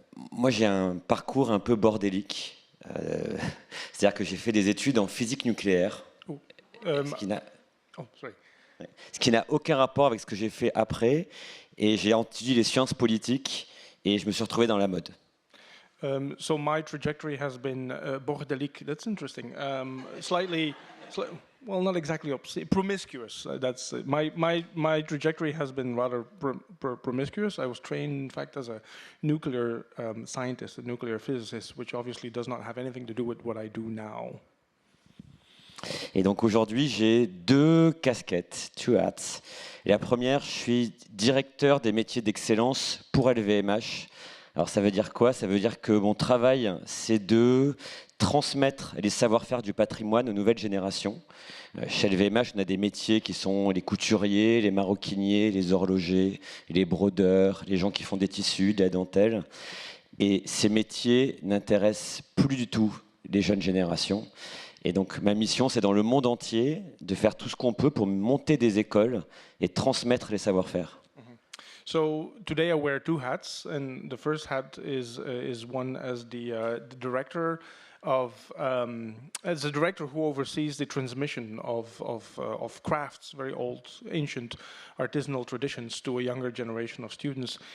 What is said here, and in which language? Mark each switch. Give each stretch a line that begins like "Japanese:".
French: Moi, j'ai un parcours un peu bordélique. C'est-à-dire que j'ai fait des études en physique nucléaire. Ce qui n'a aucun rapport avec ce que j'ai fait après. Et j'ai étudié les sciences politiques et je me suis retrouvé dans la mode.
English: So my trajectory has been bordelic. That's interesting. Slightly, well, not exactly opposite. Promiscuous. That's my trajectory has been rather promiscuous. I was trained, in fact, as a nuclear scientist, a nuclear physicist, which obviously does not have anything to do with what I do now.
French: Et donc aujourd'hui, j'ai deux casquettes,
English: two hats.
French: Et la première, je suis directeur des métiers d'excellence pour LVMH. Alors ça veut dire quoi? Ça veut dire que mon travail, c'est de transmettre les savoir-faire du patrimoine aux nouvelles générations. Chez LVMH, on a des métiers qui sont les couturiers, les maroquiniers, les horlogers, les brodeurs, les gens qui font des tissus, de la dentelle. Et ces métiers n'intéressent plus du tout les jeunes générations. Et donc ma mission, c'est dans le monde entier de faire tout ce qu'on peut pour monter des écoles et transmettre les savoir-faire.
English: So today I wear two hats, and the first hat is one as the director as the director who oversees the transmission of crafts, very old, ancient artisanal traditions to a younger generation of students.